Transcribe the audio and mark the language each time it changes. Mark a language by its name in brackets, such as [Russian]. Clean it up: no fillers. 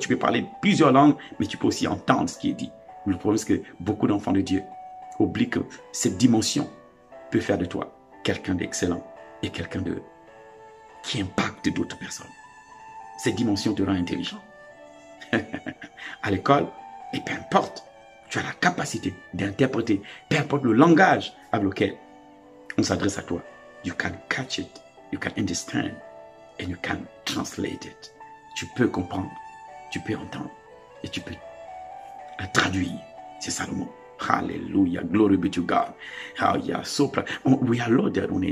[French] Tu peux parler plusieurs langues, mais tu peux aussi entendre ce qui est dit. Le problème, c'est que beaucoup d'enfants de Dieu oublient que cette dimension peut faire de toi quelqu'un d'excellent et quelqu'un qui impacte d'autres personnes. Cette dimension te rend intelligent. À l'école, et peu importe, tu as la capacité d'interpréter, peu importe le langage avec lequel on s'adresse à toi. [English] You can catch it, you can understand. And you can translate it. [French] Tu peux comprendre, tu peux entendre et tu peux traduire. C'est ça le mot. [English] Hallelujah, glory be to God. We are loaded.